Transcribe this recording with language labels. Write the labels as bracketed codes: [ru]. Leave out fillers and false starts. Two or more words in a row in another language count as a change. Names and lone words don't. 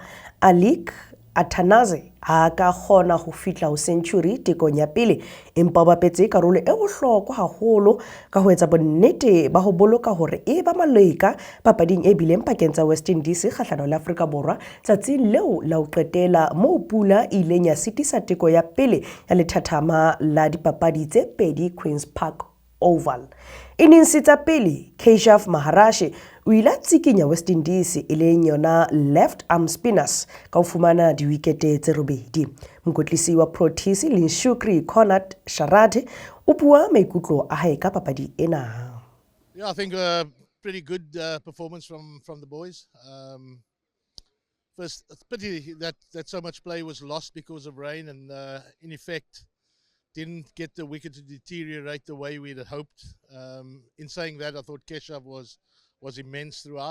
[st] Alik Atanaze ha ka kgona ho fitla ho century tekong ya pele, empa ba bapetse karolo e bohlokwa haholo ka ho etsa bonnete ba ho boloka hore e ba maleka papading e bileng pakeng tsa West Indies kgahlano le Afrika Borwa tsatsing leo la ho qetela moo Pula ileng ya sitisa teko ya pele ya lethathama la dipapadi tse pedi Queen's Park Oval. Innings tsa pele Keshav Maharaj o ile a tsikinya West Indies e leng yona [en] left arm spinners [st] ka ho fumana diwikete tse robedi. Mokotlisi wa Proteas le Shukri Konat Sharad o bua maikutlo a hae ka papadi ena. [en] Yeah, I think a pretty good performance from the boys. First, it's pity that so much play was lost because of rain, and in effect didn't get the wicket to deteriorate the way we'd hoped. In saying that, I thought Keshav was immense throughout.